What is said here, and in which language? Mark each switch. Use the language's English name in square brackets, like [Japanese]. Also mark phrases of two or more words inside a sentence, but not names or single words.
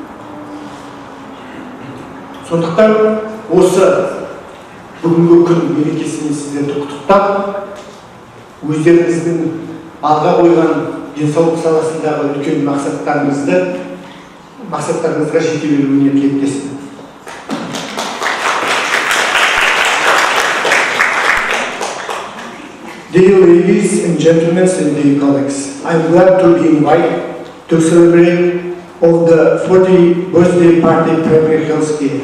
[Kazakh] Сондықтан осы бүгінгі күн мерекесімен сіздерді құттықтап, өздеріңіздің алға қойған денсаулық саласындағы үлкен мақсаттарыңызға жете беруіне тілектеспін. [English] Dear ladies and gentlemen and dear colleagues, I'm glad to be invited to celebrate of the 40th birthday party Primary Health Care.